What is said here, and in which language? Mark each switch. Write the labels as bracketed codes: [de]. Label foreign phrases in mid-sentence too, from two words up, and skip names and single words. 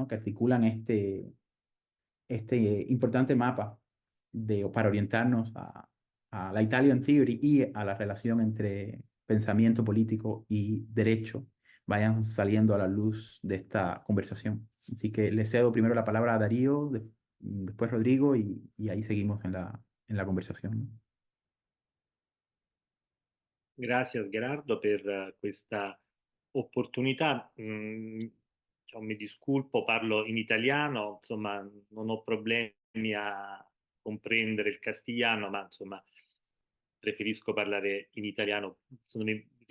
[es] Que articulan este importante mapa para orientarnos a la Italian Theory y a la relación entre pensamiento político y derecho vayan saliendo a la luz de esta conversación. Así que le cedo primero la palabra a Darío, después Rodrigo y ahí seguimos en la conversación. [it] Grazie Gerardo per questa opportunità. Diciamo, [es] mi disculpo, [it] parlo in italiano, insomma, non ho problemi a comprendere il castigliano, ma insomma, preferisco parlare in italiano.